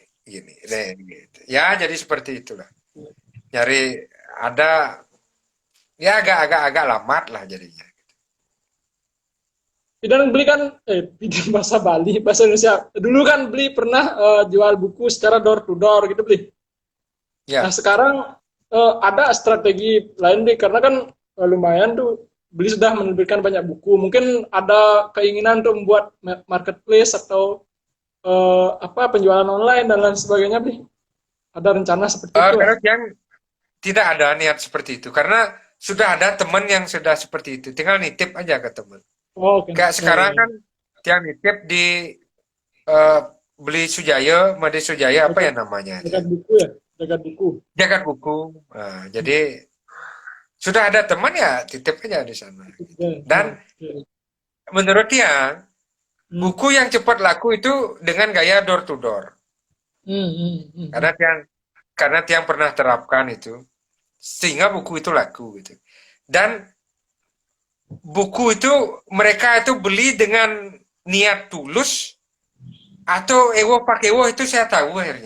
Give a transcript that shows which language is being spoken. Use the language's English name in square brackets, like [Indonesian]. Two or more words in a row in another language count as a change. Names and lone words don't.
[Indonesian] gini, nih gitu. Ya jadi seperti itulah. Nyari ada ya agak lamat lah jadinya. Bidan beli kan bidan bahasa Bali, bahasa Indonesia. Dulu kan beli pernah jual buku secara [English] door to door [Indonesian] gitu beli. Nah, Ya, sekarang ada strategi lain beli karena kan lumayan tuh beli sudah menerbitkan banyak buku. Mungkin ada keinginan untuk membuat marketplace atau apa penjualan online dan lain sebagainya beli. Ada rencana seperti itu ya? kalau yang tidak ada niat seperti itu karena sudah ada teman yang sudah seperti itu. Tinggal nitip aja ke teman. Oh, oke. Kayak Ya, ya, sekarang ya. kan tiang nitip di eh, beli Sujaya, Made Sujaya apa ya Dekat, namanya itu? dekat buku ya, dekat buku. Jagat buku. Nah, jadi sudah ada teman ya titip aja di sana. Ya, ya, Dan ya. menurut dia Hmm, buku yang cepat laku itu dengan gaya [English] door to door. hmm, hmm, hmm, [Indonesian] Karena hmm. tiang pernah terapkan itu sehingga buku itu laku gitu. Dan buku itu mereka itu beli dengan niat tulus atau ewo pakai ewo itu saya tahu akhirnya.